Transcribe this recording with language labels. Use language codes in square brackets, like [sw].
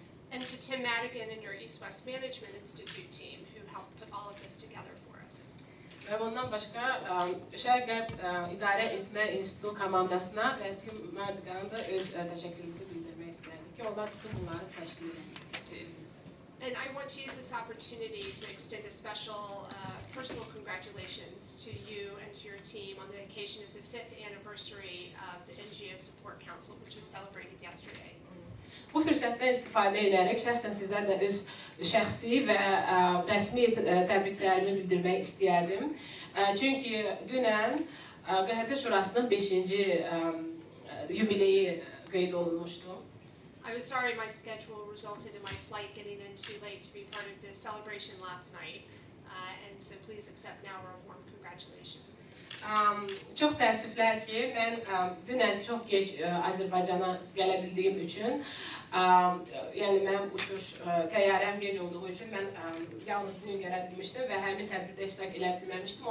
[en] And to Tim Madigan and your East West Management Institute team who helped put all of this together for us. [az] Və bundan başqa Şərq-Qərb İdarə Etmə İnstitutu komandasına və Tim Madigan'a da öz təşəkkürümüzü bildirmək istəyirdik ki, onlar bütün bunları təşkil edir. [en] And I want to use this opportunity to extend a special personal congratulations to you and to your team on the occasion of the 5th anniversary of the NGO Support Council, which was celebrated yesterday. [az] Bu fürsətdən istifadə edərək şəxsən sizə də öz şəxsi və rəsmi təbriklərimi bildirmək istəyərdim. Çünki dünən QHT-ŞURASının 5-ci yubileyi qeyd olunmuşdu. [en] I was sorry my schedule resulted in my flight getting in too late to be part of the celebration last night, and so please accept now our warm congratulations. [az] Çox təəssüflər ki, mən dünən çox gec Azərbaycana gələ bildiyim üçün, yəni mənim uçuş təyyarəm gec olduğu üçün mən yalnız bugün gələ bilmişdim və həmin tədbirdə iştirak edə bilməmişdim.